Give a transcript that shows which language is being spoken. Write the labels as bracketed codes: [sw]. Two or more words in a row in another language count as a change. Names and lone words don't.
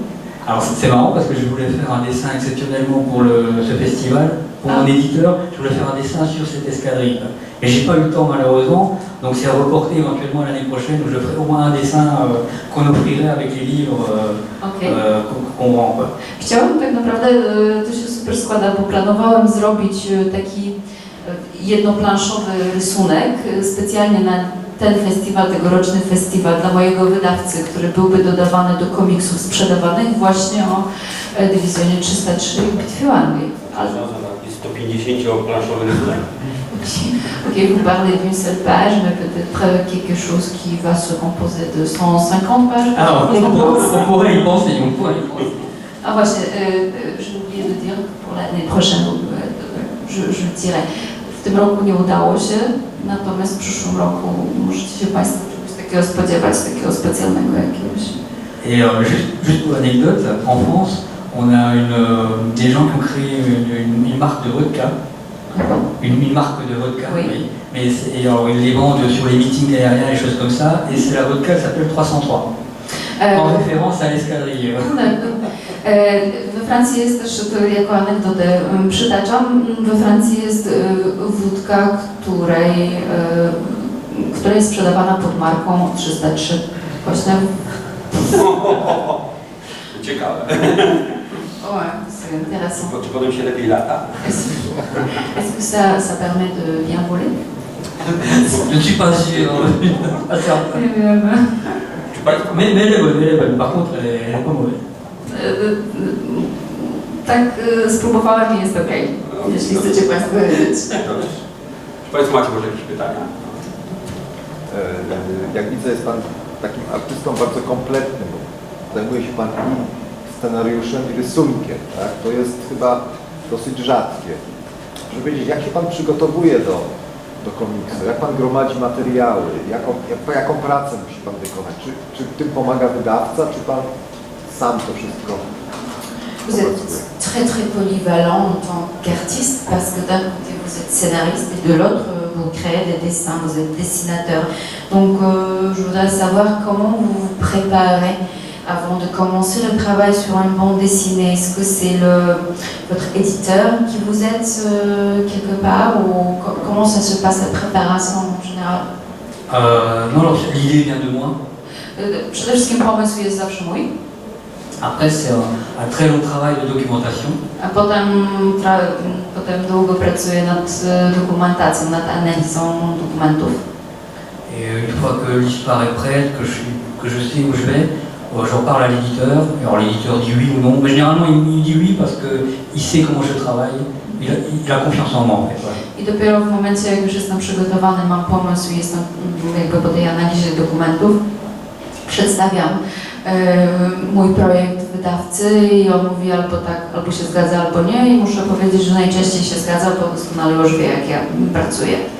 [fr] Alors c'est marrant parce que je voulais faire un dessin exceptionnellement pour ce festival, pour mon éditeur, je voulais faire un dessin sur cette escadrille. Et j'ai pas eu le temps malheureusement, donc c'est reporté éventuellement l'année prochaine où je ferai au moins un dessin qu'on offrirait avec les livres qu'on vend. [pl] Chciałam tak naprawdę, to się super składa, bo planowałam zrobić taki jednoplanszowy rysunek specjalnie na ten festiwal, tegoroczny festiwal dla mojego wydawcy, który byłby dodawany do komiksów sprzedawanych właśnie o dywizjonie 303 i bitwie Anglii. 150-planszowy rysunek. [fr] Ok, vous parlez d'une seule page, mais peut-être quelque chose qui va se composer de 150 pages. Alors, on pourrait y penser, Ah właśnie, j'ai oublié de dire pour l'année prochaine, je le dirai. [pl] W tym roku nie udało się, natomiast w przyszłym roku możecie się Państwo czegoś takiego spodziewać, takiego specjalnego jakiegoś. [fr] Et juste pour l'anecdote, en France, on a des gens qui ont créé une marque de vodka. Une marque de vodka, oui. Oui. Mais alors, ils les vendent sur les meetings aériens et choses comme ça, et c'est la vodka qui s'appelle 303, en référence à l'escadrille. [pl] We Francji jest też, to jako anegdotę przytaczam, we Francji jest wódka, która jest sprzedawana pod marką 303. Właśnie. Ciekawe. [fr] Ouais, c'est intéressant. [pl] Czy potem się lepiej lata? [fr] Est-ce que ça permet de bien voler? Je ne suis pas sûr. Mais elle est bonne, par contre elle est pas mauvaise. [pl] Tak, spróbowałem i jest ok, jeśli chcecie Państwo wiedzieć. Dobrze. Czy Państwo macie może jakieś pytania? Jak widzę, jest Pan takim artystą bardzo kompletnym, bo zajmuje się Pan i scenariuszem, i rysunkiem, tak? To jest chyba dosyć rzadkie. Proszę powiedzieć, jak się Pan przygotowuje do komiksu, jak Pan gromadzi materiały, jaką pracę musi Pan wykonać? Czy tym pomaga wydawca, czy Pan sam to wszystko? [fr] Vous êtes très très polyvalent en tant qu'artiste parce que d'un côté vous êtes scénariste et de l'autre vous créez des dessins, vous êtes dessinateur. Donc je voudrais savoir comment vous vous préparez avant de commencer le travail sur une bande dessinée. Est-ce que c'est votre éditeur qui vous aide quelque part ou comment ça se passe la préparation en général? Non, alors l'idée vient de moi. [pl] Przede wszystkim pomysł jest zawsze mój. [fr] Après, c'est un très long travail de documentation. [pl] A potem długo pracuję nad dokumentacją, nad analizą dokumentów. [fr] Et une fois que l'histoire est prête, que je sais où je vais, j'en parle à l'éditeur. Alors l'éditeur dit oui ou non, mais généralement il dit oui parce qu'il sait comment je travaille, il a confiance en moi en fait. Voilà. [pl] I dopiero w momencie, jak już jestem przygotowany, mam pomysł i jestem jakby po tej analizie dokumentów, przedstawiam mój projekt wydawcy i on mówi albo tak, albo się zgadza, albo nie i muszę powiedzieć, że najczęściej się zgadza, bo doskonale już wie, jak ja pracuję.